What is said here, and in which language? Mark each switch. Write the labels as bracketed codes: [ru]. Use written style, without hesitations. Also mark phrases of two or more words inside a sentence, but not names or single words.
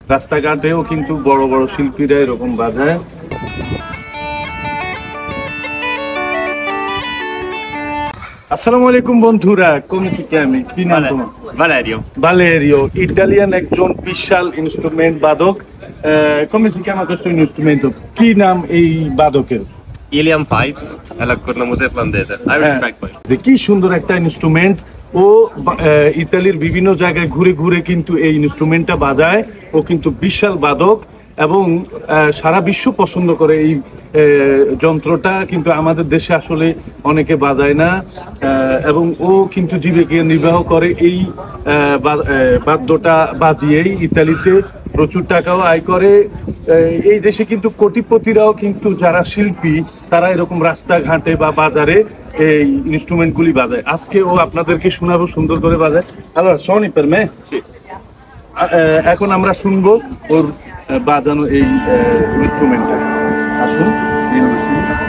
[bn] রাস্তাঘাটেও কিন্তু বড় বড় শিল্পীরা এরকম বাজায়। আসসালামু আলাইকুম বন্ধুরা, [it] come ti chiami? [bn] কি নাম তোমার? Valerio. Valerio, ইটালিয়ান একজন বিশাল ইনস্ট্রুমেন্ট বাদক। [it] come si chiama questo strumento? [bn] কি নাম এই বাদকের? [it] Ilian Pipes è la cornamusa irlandese. [en] Irish bagpipe. [bn] যে কি সুন্দর একটা ইনস্ট্রুমেন্ট। ও ইতালির বিভিন্ন জায়গায় ঘুরে ঘুরে কিন্তু এই ইনস্ট্রুমেন্টটা বাজায়। ও কিন্তু বিশাল বাদক এবং সারা বিশ্ব পছন্দ করে এই যন্ত্রটা, কিন্তু আমাদের দেশে আসলে অনেকে বাজায় না। এবং ও কিন্তু জীবিকা নির্বাহ করে এই বাদ্যটা বাজিয়েই। ইতালিতে প্রচুর টাকাও আয় করে। এই দেশে কিন্তু কোটিপতিরাও কিন্তু যারা শিল্পী তারা এরকম রাস্তাঘাটে বা বাজারে এই ইনস্ট্রুমেন্টগুলি বাজায়। আজকে ও আপনাদেরকে শোনাবো সুন্দর করে বাজায়। [it] Allora, suoni per me? Sì. [bn] এখন আমরা শুনবো ওর বাজানো এই ইনস্ট্রুমেন্টটা। আসুন।